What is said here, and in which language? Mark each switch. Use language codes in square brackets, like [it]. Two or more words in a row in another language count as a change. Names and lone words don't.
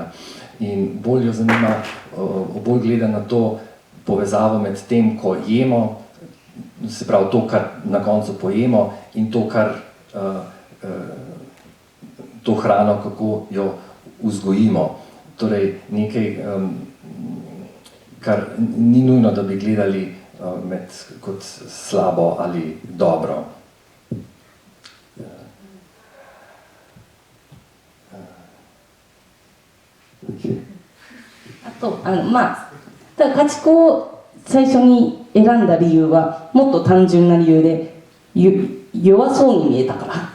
[sl] In bolj jo zanima, bolj gleda na to povezavo med tem, ko jemo, se pravi to, kar na koncu pojemo, in to, to hrano, kako jo vzgojimo. Torej nekaj, kar ni nujno, da bi gledali kot slabo ali dobro. [ja] ただ家畜を最初に選んだ理由はもっと単純な理由で、弱そうに見えたから。